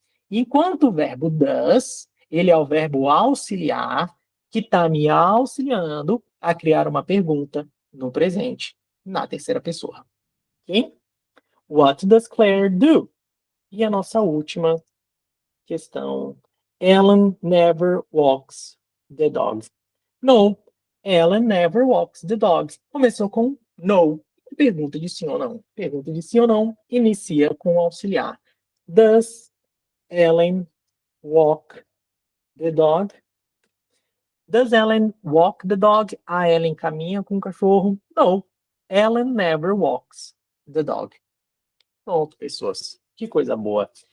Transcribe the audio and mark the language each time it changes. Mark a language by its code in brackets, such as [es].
[pt] Enquanto o verbo does, ele é o verbo auxiliar, que está me auxiliando a criar uma pergunta no presente, na terceira pessoa. Ok? [en] What does Claire do? [pt] E a nossa última questão. [en] Ellen never walks the dogs. No, Ellen never walks the dogs. [pt] Começou com no. Pergunta de sim ou não. Pergunta de sim ou não inicia com o auxiliar. [en] Does Ellen walk the dog? Does Ellen walk the dog? [pt] A Ellen caminha com o cachorro? [en] No, Ellen never walks the dog. [pt] Pronto, pessoas. Que coisa boa.